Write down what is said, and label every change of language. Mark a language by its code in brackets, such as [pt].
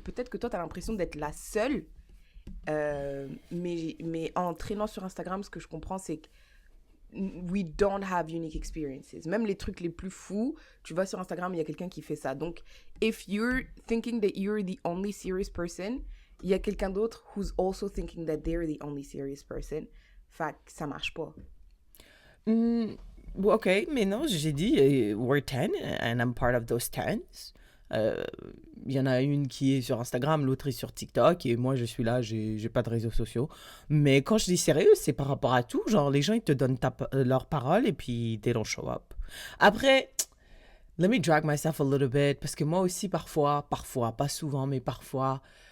[fr] Peut-être que toi, t'as l'impression d'être la seule. Mais en traînant sur Instagram, ce que je comprends, c'est que [en] we don't have unique experiences. [fr] Même les trucs les plus fous, tu vas sur Instagram, il y a quelqu'un qui fait ça. [en] Donc, if you're thinking that you're the only serious person, [fr] il y a quelqu'un d'autre [en] who's also thinking that they're the only serious person. [fr] Fait que ça marche pas. [en] Ok, [fr] mais non, j'ai dit, [en] we're 10 and I'm part of those 10s. [fr] Il y en a une qui est sur Instagram, l'autre est sur TikTok et moi je suis là, j'ai pas de réseaux sociaux. Mais quand je dis sérieux, c'est par rapport à tout. Genre, les gens ils te donnent leur parole et puis [en] they don't show up. [fr] Après, [en] let me drag myself a little bit [fr] parce que moi aussi parfois, pas souvent, mais parfois.